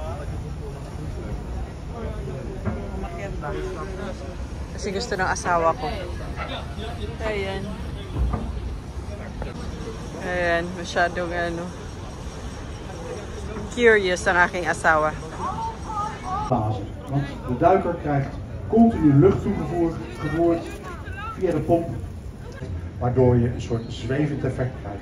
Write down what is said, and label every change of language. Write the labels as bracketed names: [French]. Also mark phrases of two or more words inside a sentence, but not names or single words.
[Filipino] Umakyat ba? Kasi gusto ng asawa ko. Ayan. Ayan, masyadong curious ang aking asawa. [Dutch] Want de duiker krijgt continu lucht toegevoerd via de pomp, waardoor je een soort zwevend effect krijgt.